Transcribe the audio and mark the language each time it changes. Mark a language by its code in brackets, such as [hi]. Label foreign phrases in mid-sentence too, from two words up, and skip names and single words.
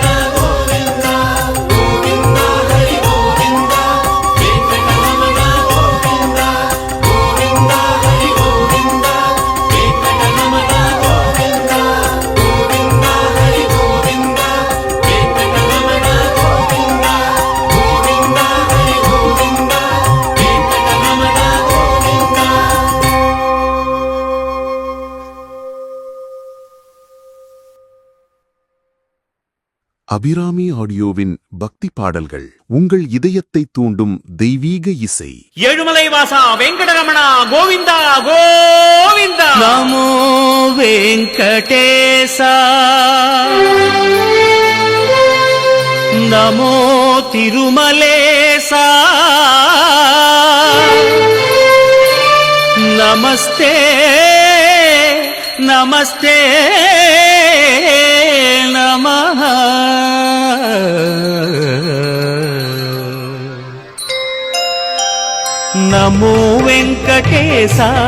[te] గోవింద గోవింద హరి గోవింద వెంకటరమణ గోవింద గోవింద హరి గోవింద వెంకటరమణ గోవింద గోవింద హరి గోవింద వెంకటరమణ గోవింద గోవింద హరి గోవింద వెంకటరమణ గోవింద [ta] அபிராமி ஆடியோவின் பக்தி பாடல்கள் உங்கள் இதயத்தை தூண்டும் தெய்வீக இசை. [te] ఏడుమలై వాస వెంకటరమణ గోవింద గోవింద నమో వెంకటేశ నమో తిరుమలేశ నమస్తే నమస్తే నమః నమో వెంకటేశ